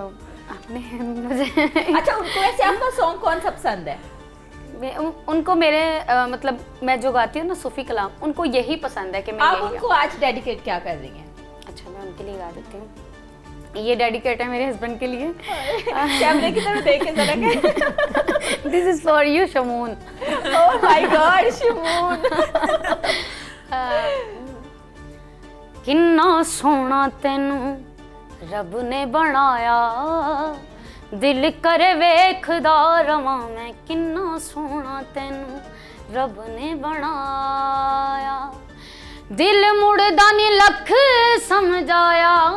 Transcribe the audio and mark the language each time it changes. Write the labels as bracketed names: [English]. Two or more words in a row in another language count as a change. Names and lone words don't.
[Hindi] अच्छा, उनको वैसे आपका सॉन्ग कौन सा पसंद है? उनको मेरे मतलब मैं जो गाती हूँ ना सूफी कलाम, उनको यही पसंद है कि मैं आप यही उनको आज डेडिकेट क्या कर रही हैं? गाऊं। अच्छा, मैं उनके लिए गा देती हूँ। ये डेडिकेट है मेरे हस्बैंड के लिए। कैमरे की तरफ देख के जरा। [English] this is for you शमून। oh my God शमून। [Punjabi] ਕਿੰਨਾ ਸੋਹਣਾ ਤੈਨੂੰ ਰੱਬ ਨੇ ਬਣਾਇਆ, ਦਿਲ ਕਰੇ ਵੇਖਦਾ ਰਵਾਂ ਮੈਂ, ਕਿੰਨਾ ਸੋਹਣਾ ਤੈਨੂੰ ਰੱਬ ਨੇ ਬਣਾਇਆ, ਦਿਲ ਮੁੜਦਾ ਨੀ ਲੱਖ ਸਮਝਾਇਆ,